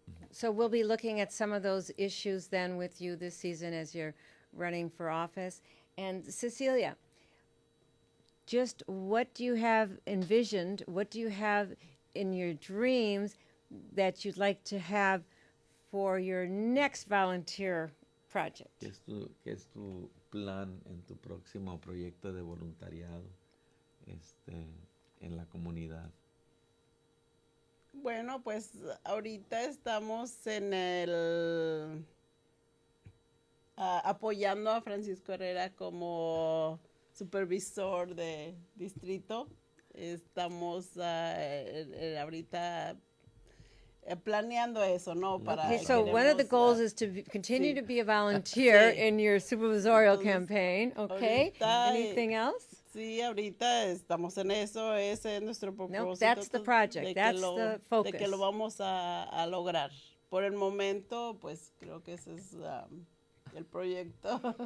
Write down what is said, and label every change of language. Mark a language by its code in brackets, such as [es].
[en] So we'll be looking at some of those issues then with you this season as you're running for office. And Cecilia, just what do you have envisioned? What do you have in your dreams that you'd like to have for your next volunteer project? [es] ¿Qué es tu plan en tu próximo proyecto de voluntariado en la comunidad? Bueno, pues ahorita estamos en el apoyando a Francisco Herrera como supervisor de distrito. Estamos ahorita planeando eso, ¿no? [en] Okay, so one of the goals is to continue to be a volunteer in your supervisorial campaign, okay? Anything else? [es] Sí, ahorita estamos en eso, ese es nuestro propósito. [en] No, that's the project, that's the focus. [es] De que lo vamos a lograr. Por el momento, pues creo que ese es el proyecto.